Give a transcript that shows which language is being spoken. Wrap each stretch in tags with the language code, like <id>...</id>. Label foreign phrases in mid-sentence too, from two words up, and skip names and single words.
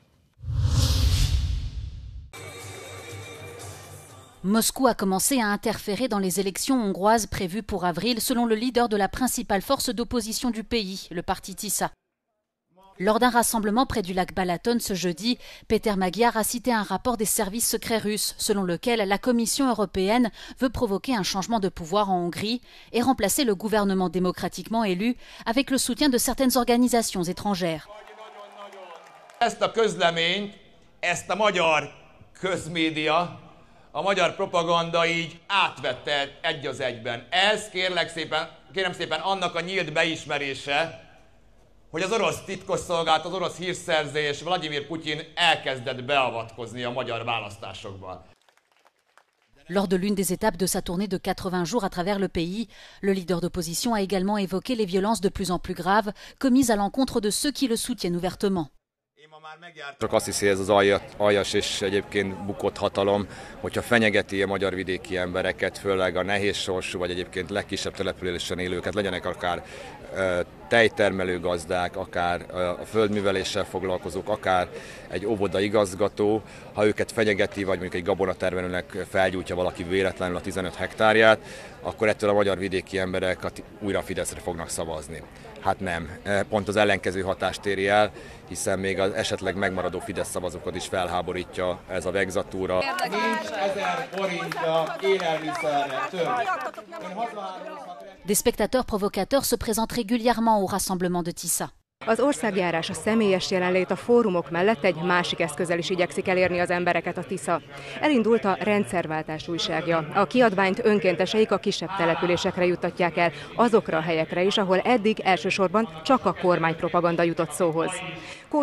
<fr>Moscou a commencé à interférer dans les élections hongroises prévues pour avril, selon le leader de la principale force d'opposition du pays, le parti TISA. Lors d'un rassemblement près du lac Balaton ce jeudi, Péter Magyar a cité un rapport des services secrets russes selon lequel la Commission européenne veut provoquer un changement de pouvoir en Hongrie et remplacer le gouvernement démocratiquement élu avec le soutien de certaines organisations étrangères.</fr> <hu>Ezt a közleményt, ezt a magyar közmédia, a magyar propaganda így átvette egy az egyben. Ez kérem szépen annak a nyílt beismerése, hogy az orosz titkosszolgálat, az orosz hírszerzés, Vladimir Putyin elkezdett beavatkozni a magyar választásokba.</hu> <fr>Lors de l'une des étapes de sa tournée de 80 jours à travers le pays, le leader d'opposition a également évoqué les violences de plus en plus graves commises à l'encontre de ceux qui le soutiennent ouvertement.</fr> <hu>Csak azt hiszi ez az aljas és egyébként bukott hatalom, hogyha fenyegeti a magyar vidéki embereket, főleg a nehéz sorsú vagy egyébként legkisebb településen élőket, legyenek akár tejtermelő gazdák, akár a földműveléssel foglalkozók, akár egy óvoda igazgató, ha őket fenyegeti, vagy mondjuk egy gabonatermelőnek felgyújtja valaki véletlenül a 15 hektárját, akkor ettől a magyar vidéki emberek újra a Fideszre fognak szavazni. Hát nem, pont az ellenkező hatást éri el, hiszen még az esetleg megmaradó Fidesz szavazókat is felháborítja ez a vegzatúra. Nincs 1000 forintja élelmiszerre több.</hu> <fr>Des spectateurs provocateurs se présentent régulièrement au rassemblement de Tissa.</fr> <hu>Az országjárás, a személyes jelenlét a fórumok mellett egy másik eszközzel is igyekszik elérni az embereket a Tisza. Elindult a Rendszerváltás újságja. A kiadványt önkénteseik a kisebb településekre juttatják el, azokra a helyekre is, ahol eddig elsősorban csak a kormánypropaganda jutott szóhoz.</hu>